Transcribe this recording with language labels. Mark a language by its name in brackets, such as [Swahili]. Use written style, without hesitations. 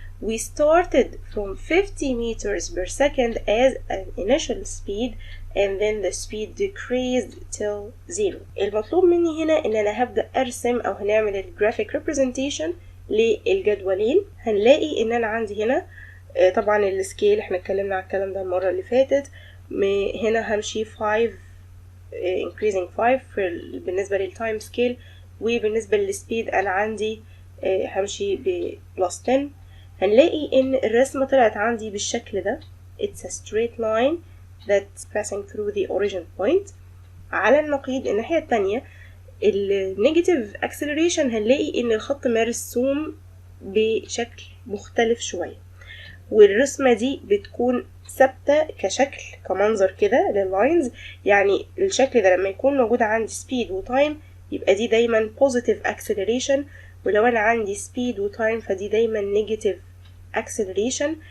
[English] We started from 50 meters per second as an initial speed and then the speed decreased till 0. [Arabic] المطلوب مني هنا ان انا هبدأ ارسم او هنعمل الجرافيك representation للجدولين. هنلاقي ان انا عندي هنا طبعا السكيل احنا اتكلمنا على الكلام ده المرة اللي فاتت. هنا همشي 5 increasing 5 بالنسبة للتايم سكيل، وبالنسبة للسبيد انا عندي همشي بلس 10. هنلاقي ان الرسمة طلعت عندي بالشكل ده. [English] It's a straight line that's passing through the origin point. [Arabic] على النقيض الناحية التانية النيجاتيف acceleration هنلاقي ان الخط مرسوم بشكل مختلف شوية، والرسمة دي بتكون ثابتة كشكل كمنظر كده لللاينز. يعني الشكل ده لما يكون موجود عندي speed وتايم يبقى دي دايما positive acceleration، ولو انا عندي speed وتايم فدي دايما negative acceleration.